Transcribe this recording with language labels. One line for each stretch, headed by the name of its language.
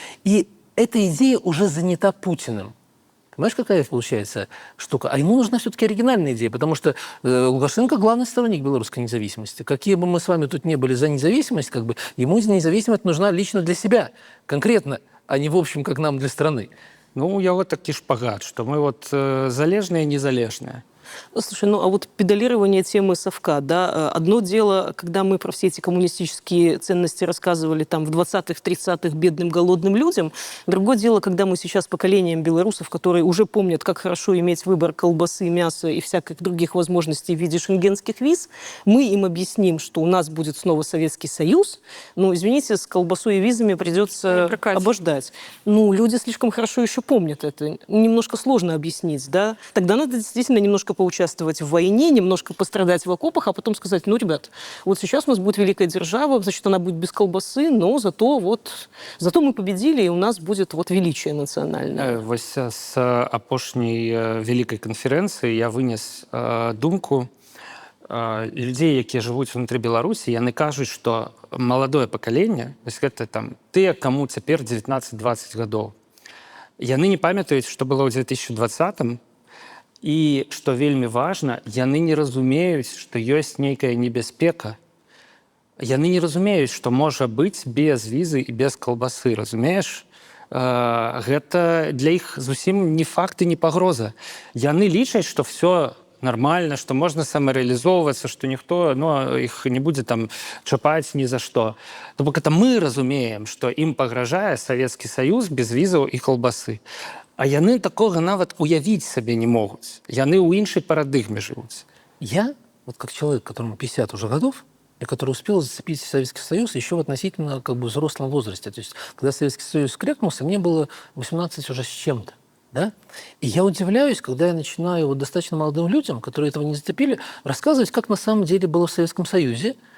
Russian: И эта идея уже занята Путиным. Понимаешь, какая получается штука? А ему нужна все-таки оригинальная идея, потому что Лукашенко главный сторонник белорусской независимости. Какие бы мы с вами тут не были за независимость, как бы, ему независимость нужна лично для себя, конкретно, а не в общем, как нам для страны.
Belarusian: Ну, у яго такі шпагат, што мы вот залежныя і незалежныя.
Russian: Слушай, ну а вот педалирование темы совка, да, одно дело, когда мы про все эти коммунистические ценности рассказывали там в 20-х, 30-х бедным, голодным людям, другое дело, когда мы сейчас поколением белорусов, которые уже помнят, как хорошо иметь выбор колбасы, мяса и всяких других возможностей в виде шенгенских виз, мы им объясним, что у нас будет снова Советский Союз, ну, извините, с колбасой и визами придется обождать. Ну, люди слишком хорошо еще помнят это. Немножко сложно объяснить, да. Тогда надо действительно немножко поучаствовать в войне, немножко пострадать в окопах, а потом сказать, ну, ребят, вот сейчас у нас будет великая держава, значит, она будет без колбасы, но зато мы победили, и у нас будет вот величие национальное.
Belarusian: Вось з апошняй вялікай канферэнцыі я вынес думку людзей, якія жывуць унутры Беларусі, яны кажуць, што маладое пакаленне, вось гэта там тыя, каму цяпер 19-20 гадоў, яны не памятаюць, што было ў 2020-м, і, што вельмі важна, яны не разумеюць, што ёсць нейкая небяспека. Яны не разумеюць, што можа быць без візы і без калбасы, разумееш? Гэта для іх зусім не факт і не пагроза. Яны лічаць, што все
Russian: нормально, что можно самореализовываться, что никто их не будет там чапаць ни за что.
Belarusian: То бок
Russian: это
Belarusian: мы разумеем, что им пагражае Савецкі Саюз без візаў і колбасы. А яны такога нават уявіць сабе не могуць. Яны ў іншай парадыгме жывуць.
Russian: Я, вот как человек, которому 50 уже годов, и который успел зацепить Советский Союз еще в относительно как бы взрослом возрасте. То есть, когда Советский Союз крякнулся, мне было 18 уже с чем-то. Да? И я удивляюсь, когда я начинаю вот достаточно молодым людям, которые этого не зацепили, рассказывать, как на самом деле было в Советском Союзе.